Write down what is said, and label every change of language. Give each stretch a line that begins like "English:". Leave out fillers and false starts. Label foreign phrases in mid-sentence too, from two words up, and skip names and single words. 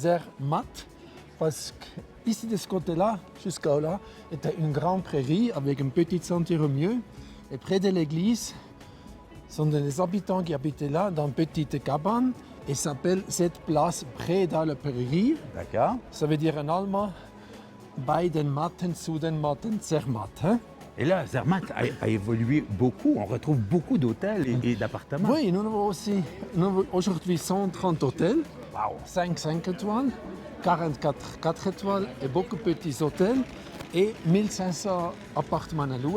French: Zermatt, parce qu'ici, de ce côté-là, jusqu'à là, était une grande prairie avec une petite sentier au milieu. Et près de l'église, sont des habitants qui habitaient là, dans une petite cabane. Et s'appelle cette place près de la prairie. D'accord. Ça veut dire en allemand
German: bei den Matten, zu den Matten,
French: Zermatt. Hein? Et là, Zermatt a évolué beaucoup. On retrouve beaucoup d'hôtels et d'appartements. Oui, nous avons aussi aujourd'hui 130 hôtels, Wow. 5 étoiles, 44 4 étoiles et beaucoup de petits hôtels et 1500 appartements à louer.